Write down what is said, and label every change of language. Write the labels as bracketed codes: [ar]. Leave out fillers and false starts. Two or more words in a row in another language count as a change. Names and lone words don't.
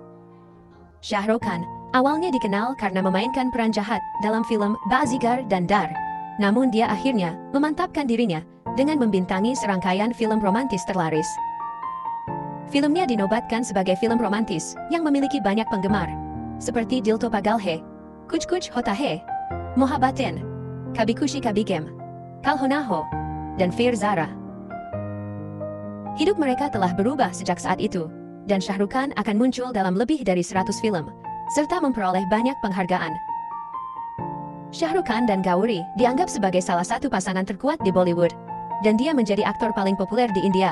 [id] Shah Rukh Khan awalnya dikenal karena memainkan peran jahat dalam film Baazigar dan Dar. Namun dia akhirnya memantapkan dirinya dengan membintangi serangkaian film romantis terlaris. Filmnya dinobatkan sebagai film romantis yang memiliki banyak penggemar, seperti Dil To Pagal Hai, Kuch Kuch Hota Hai, Mohabbatein, Kabhi Khushi Kabhie Gham, Kal Ho Na Ho, dan Fir Zara. Hidup mereka telah berubah sejak saat itu, dan Shah Rukh Khan akan muncul dalam lebih dari 100 film, serta memperoleh banyak penghargaan. Shah Rukh Khan dan Gauri dianggap sebagai salah satu pasangan terkuat di Bollywood, dan dia menjadi aktor paling populer di India.